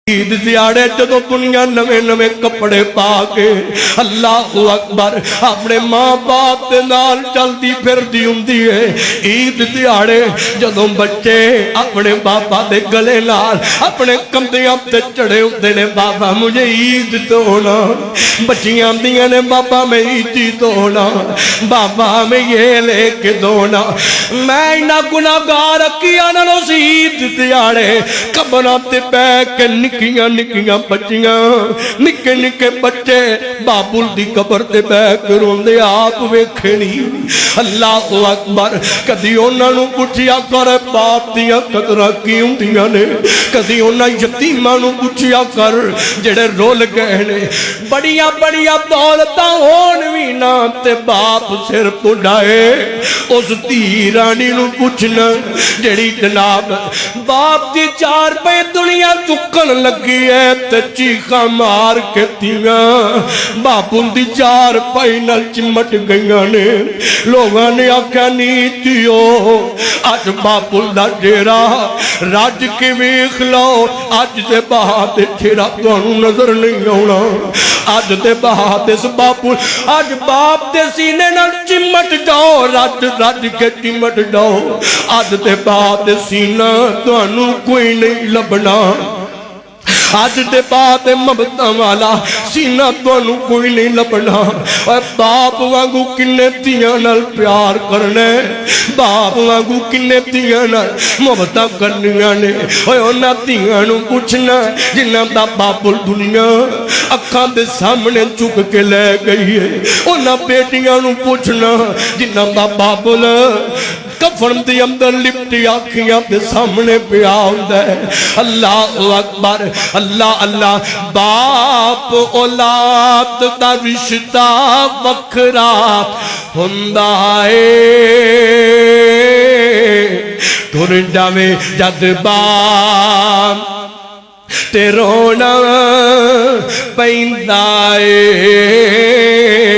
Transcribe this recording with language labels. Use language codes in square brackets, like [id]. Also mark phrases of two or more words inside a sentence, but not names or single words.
[pa] عید دیاڑے جدو دنیا نوے نوے کپڑے پا کے [ar] اللہ اکبر [pa] اپنے ماں باپ دے نال چلدی پھردی ہوندی ہے۔ عید دیاڑے جدو بچے اپنے بابا دے گلے نال اپنے کندھیاں تے چڑھے ہوندے نے، بابا مجھے عید دونا، بچیاں دیاں نے بابا میں عیدی دونا، بابا میں یہ لے کے دونا۔ میں انہاں گناہگار کیا نالوں سی عید دیاڑے قبراں تے بیٹھ کے نکیاں نکیاں بچیاں نکے نکے بچے بابل دی قبر تے بیٹھ کے روندے آپ ویکھے نہیں۔ [ar] اللہ اکبر [pa] کدی انہاں نوں پوچھیا کر باپ دیاں قدراں کی ہوندیاں نے، کدی انہاں یتیماں نوں پوچھیا کر جڑے رول گئے نے۔ بڑیاں بڑیاں دولتاں ہون وی نہ تے باپ سر پڑھائے، اس دھی رانی نوں پوچھنا جڑی جناب باپ دی 4 پے دنیا چکن لگی ہے تے چیخاں مار کے تیاں باپوں دی 4 پائی نال چمٹ گئیاں نے۔ لوگاں نے آکھیا نیتیو اج باپوں دا ڈیرا راج کے ویکھ لو، اج دے بعد ڈیرا تانوں نظر نہیں آونا، اج دے بعد اس باپوں اج باپ دے سینے نال چمٹ جاؤ، رج رج کے چمٹ جاؤ، اج دے بعد سینہ تانوں کوئی نہیں لبنا، آج دے بعد مبتاں والا سینہ تانوں کوئی نہیں لبنا۔ اور باپ وانگو کنے تیاں نال پیار کرنے، باپ وانگو کنے تیاں نال محبتاں کرنیاں نے۔ اور انہاں تیاں نوں پوچھنا جنہاں دا باپ دنیا اکھاں دے سامنے چک کے لے گئی ہے، انہاں بیٹیاں نوں پوچھنا جنہاں دا باپ کفن دی اندر لپٹی آنکھیاں دے سامنے پیا ہوندا ہے۔ [ar] اللہ اکبر اللہ اللہ۔ [pa] باپ اولاد دا رشتہ وکھرا ہوندا ہے، ٹر جاوے جد باپ تے رونا پیندا ہے،